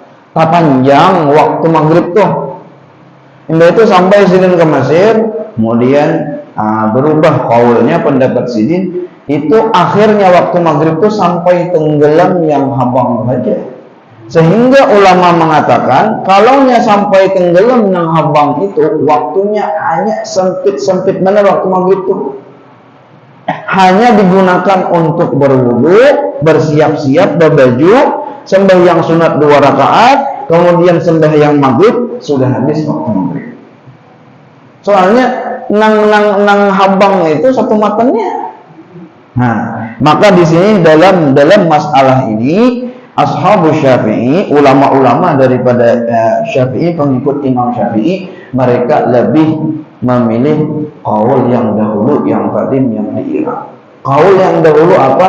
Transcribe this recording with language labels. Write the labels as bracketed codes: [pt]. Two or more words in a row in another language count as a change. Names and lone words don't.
[bjn] Panjang waktu maghrib tuh. Indah itu sampai sidin ke Mesir, kemudian berubah qaulnya pendapat sidin itu akhirnya waktu maghrib itu sampai tenggelam yang habang saja. Sehingga ulama mengatakan kalaunya sampai tenggelam yang habang itu waktunya hanya sempit benar waktu maghrib itu. [id] Hanya digunakan untuk berwudu, bersiap-siap, berbaju, sembahyang sunat 2 rakaat, kemudian sembahyang maghrib sudah habis waktu maghrib. [bjn] Soalnya nang habang itu satu matanya. [id] Nah, maka di sini dalam masalah ini ashabus Syafi'i, ulama-ulama daripada Syafi'i, pengikut Imam Syafi'i, mereka lebih memilih qaul yang dahulu, yang qadim, yang di Irak. Qaul yang dahulu apa?